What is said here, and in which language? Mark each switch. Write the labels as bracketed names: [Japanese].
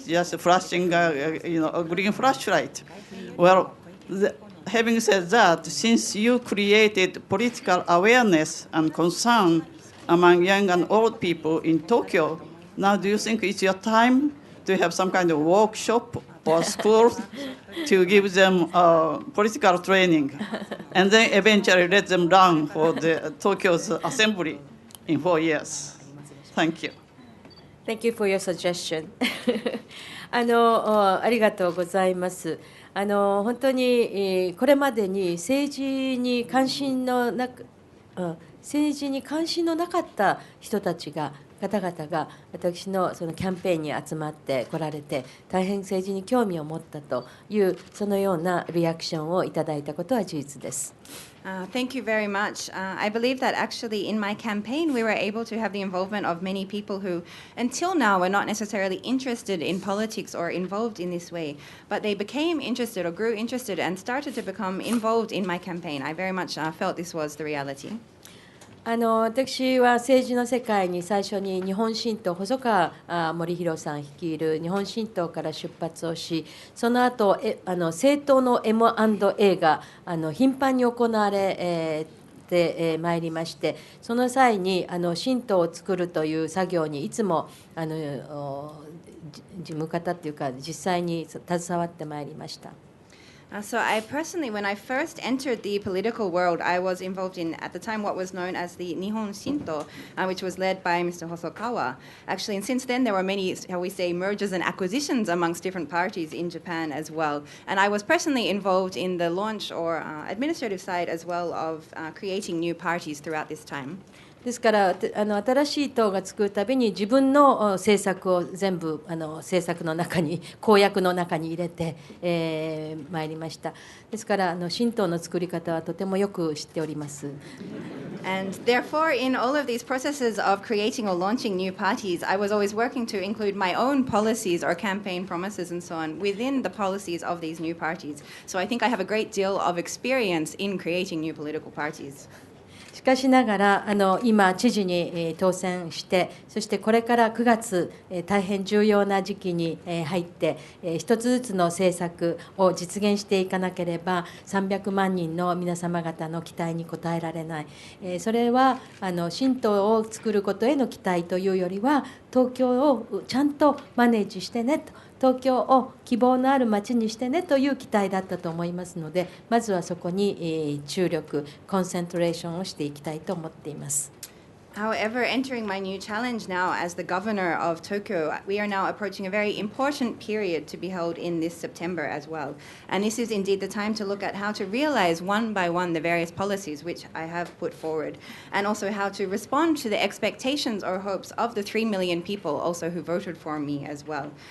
[English] Just flashing, a green flashlight. Well, having said that, since you created political awareness and concern among young and old people in Tokyo, now do you think it's your time to have some kind of workshop or school to give them political training, and then eventually let them run for the Tokyo's assembly in 4 years? Thank you. Thank you for your suggestion. [Japanese] ありがとうございます。本当にこれまでに政治に関心のなく、政治に関心のなかった人たちが方々が私のそのキャンペーンに集まってこられて大変政治に興味を持ったというそのようなリアクションをいただいたことは事実です。 [English] Thank you very much. I believe that actually in my campaign we were able to have the involvement of many people who until now were not necessarily interested in politics or involved in this way, but they became interested or grew interested and started to become involved in my campaign. I very much felt this was the reality. [Japanese] 私は政治の世界に最初に日本新党細川守弘さん率いる日本新党から出発をし、その後政党の M&A が頻繁に行われてまいりまして、その際に新党を作るという作業にいつも事務方というか実際に携わってまいりました。 [English] So I personally, when I first entered the political world, I was involved in, at the time, what was known as the Nihon Shinto, which was led by Mr. Hosokawa. Actually, and since then, there were many, how we say, mergers and acquisitions amongst different parties in Japan as well. And I was personally involved in the launch or administrative side as well of creating new parties throughout this time. [Japanese] ですから新しい党が作るたびに自分の政策を全部政策の中に公約の中に入れてまいりました。ですから新党の作り方はとてもよく知っております。 [English] And therefore, in all of these processes of creating or launching new parties, I was always working to include my own policies or campaign promises and so on within the policies of these new parties. So I think I have a great deal of experience in creating new political parties. [Japanese] しかしながら今知事に当選して、そしてこれから9月大変重要な時期に入って一つずつの政策を実現していかなければ300万人の皆様方の期待に応えられない。それは新党を作ることへの期待というよりは東京をちゃんとマネージしてねと、東京を希望のある街にしてねという期待だったと思いますので、まずはそこに注力コンセントレーションをしていきたいと思っています。 [English] However, entering my new challenge now as the governor of Tokyo, we are now approaching a very important period to be held in this September as well. And this is indeed the time to look at how to realize one by one the various policies which I have put forward, and also how to respond to the expectations or hopes of the 3 million people also who voted for me as well.